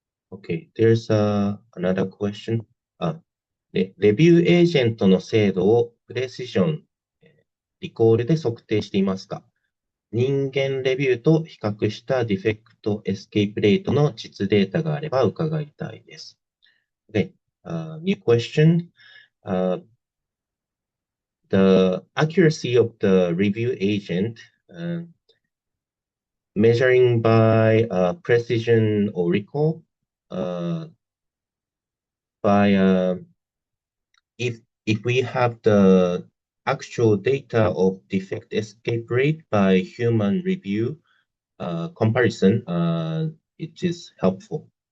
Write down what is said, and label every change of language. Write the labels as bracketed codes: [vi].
[en] Okay, there's another question. [ja] レビューエージェントの精度をプレシジョン、リコールで測定していますか？人間レビューと比較したディフェクトエスケープレートの実データがあれば伺いたいです。 [en] Okay, new question. The accuracy of the review agent measuring by precision or recall by if we have the actual data of defect escape rate by human review comparison, it is helpful.